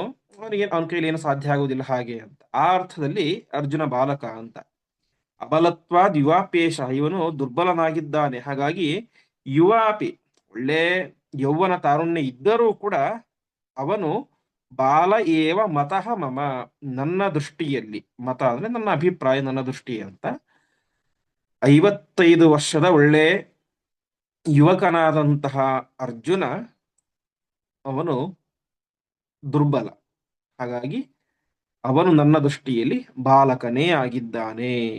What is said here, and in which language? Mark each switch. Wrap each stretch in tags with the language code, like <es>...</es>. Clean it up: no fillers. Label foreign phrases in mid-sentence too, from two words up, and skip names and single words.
<kn>ಅವನಿಗೆ ಅವನ ಕೈಲಿ ಏನು ಸಾಧ್ಯ ಆಗುವುದಿಲ್ಲ ಹಾಗೆ ಅಂತ. ಆ ಅರ್ಥದಲ್ಲಿ ಅರ್ಜುನ ಬಾಲಕ ಅಂತ.</kn> <sa>ಅಬಲತ್ವಾದ್ ಯುವಾಪೇಶ,</sa> <kn>ಇವನು ದುರ್ಬಲನಾಗಿದ್ದಾನೆ. ಹಾಗಾಗಿ ಯುವಾಪಿ, ಒಳ್ಳೆ ಯೌವನ ತಾರುಣ್ಯ ಇದ್ದರೂ ಕೂಡ ಅವನು</kn> <sa>ಬಾಲ ಏವ ಮತಃ ಮಮ,</sa> <kn>ನನ್ನ ದೃಷ್ಟಿಯಲ್ಲಿ. ಮತ ಅಂದ್ರೆ ನನ್ನ ಅಭಿಪ್ರಾಯ, ನನ್ನ ದೃಷ್ಟಿ ಅಂತ. 55 ವರ್ಷದ ಒಳ್ಳೆ ಯುವಕನಾದಂತಹ ಅರ್ಜುನ ಅವನು ದುರ್ಬಲ. ಹಾಗಾಗಿ ಅವನು ನನ್ನ ದೃಷ್ಟಿಯಲ್ಲಿ ಬಾಲಕನೇ ಆಗಿದ್ದಾನೆ.</kn>